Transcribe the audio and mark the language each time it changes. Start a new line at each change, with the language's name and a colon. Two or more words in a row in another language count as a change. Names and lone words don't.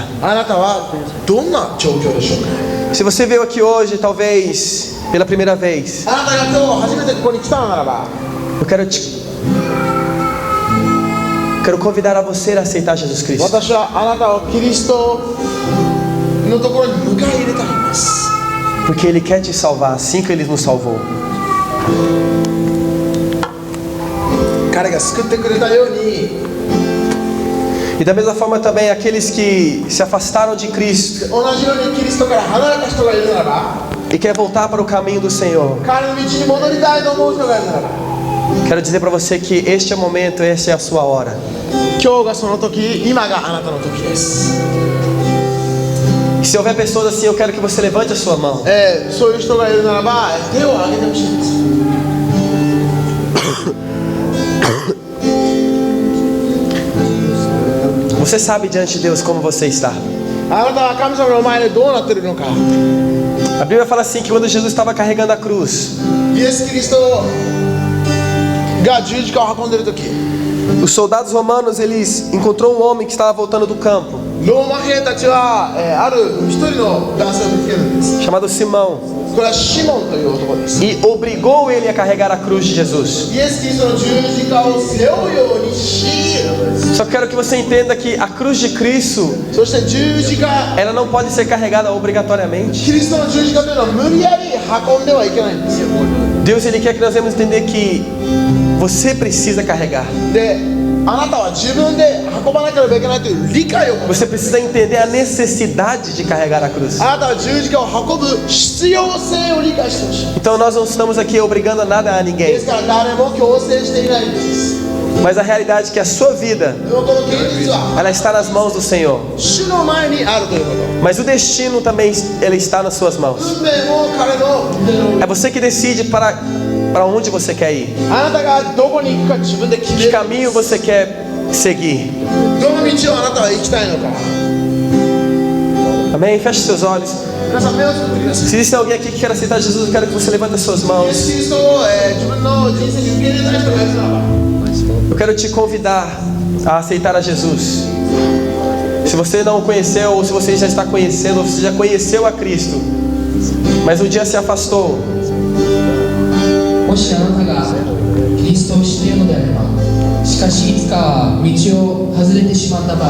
Japanese: あなたはどんな状況でしょうか。
Portuguese: Se você veio aqui hoje, talvez pela primeira vez,
Japanese: あなたが今日初めてここに来たのならば、
Portuguese: eu quero convidar a você a aceitar Jesus Cristo.
Japanese: 私はあなたをキリストのところに迎え入れたいんです。
Portuguese: Porque Ele quer te salvar, assim que Ele nos salvou.
Japanese: 彼が救ってくれたように、
Portuguese: E da mesma forma também aqueles que se afastaram de Cristo
Japanese: 同じようにキリストから離れた人がいるならば、
Portuguese: e quer voltar para o caminho do Senhor.
Japanese: 彼の道に戻りたいと思う人がいるならば、
Portuguese: Quero dizer para você que este é o momento, esta é a sua hora.
Japanese: 今日がその時、今があなたの時です。
Portuguese: E se houver pessoas assim, eu quero que você levante a sua mão.
Japanese: そういう人がいるならば、手を挙げてほしいんです。
Portuguese: Você sabe diante de Deus como você está.
Japanese: あなたは神様の前でどうなっているのか。
Portuguese: A Bíblia fala assim que quando Jesus estava carregando a cruz,
Japanese: イエス・キリストが十字架を運んでいる時、
Portuguese: os soldados romanos eles encontrou um homem que estava voltando do campo,
Japanese: ローマ兵たちは、ある一人の男性を見つけるんです。
Portuguese: chamado Simão,
Japanese: これはシモンという男です。
Portuguese: e obrigou ele a carregar a cruz de Jesus.
Japanese: イエス・キリストの十字架を背負うようにし、
Portuguese: Só quero que você entenda que a cruz de Cristo,
Japanese: そして十字架、
Portuguese: ela não pode ser carregada obrigatoriamente.
Japanese: キリストの十字架というのは無理やり運んではいけないんですよ。
Portuguese: Deus ele quer que nós venhamos entender que você precisa carregar.
Japanese: で、あなたは自分で運ばなければいけないという理解を持つ。
Portuguese: Você precisa entender a necessidade de carregar a cruz.
Japanese: あなたは十字架を運ぶ必要性を理解してほしい。
Portuguese: Então nós não estamos aqui obrigando nada a
Japanese: で
Portuguese: ninguém,
Japanese: すから誰も強制していないんです。
Portuguese: mas a realidade é que a sua vida,
Japanese: でもこの現実は
Portuguese: ela está nas mãos do Senhor.
Japanese: 主の前にあるということ。
Portuguese: Mas o destino também ele está nas suas mãos.
Japanese: 運命も彼の腕の
Portuguese: É você que decide para onde você quer ir,
Japanese: あなたがどこに行くか自分で決め
Portuguese: que
Japanese: る。
Portuguese: caminho você quer seguir.
Japanese: どの道をあなたは行きたいのか。
Portuguese: Amém? Feche seus olhos.
Japanese: 皆さん目をつぶってください。
Portuguese: Se existe alguém aqui que quer aceitar Jesus, eu quero que você levante as suas
Japanese: イエス・
Portuguese: mãos.
Japanese: キリストを、自分の人生に受け入れたい人がいるならば、
Portuguese: Eu quero te convidar a aceitar a Jesus. Se você não o conheceu, ou se você já está conhecendo, ou você já conheceu a Cristo, mas um dia se afastou,
Japanese: もしあなたがキリストを知っているのであれば、しかしいつか道を外れてしまった場合、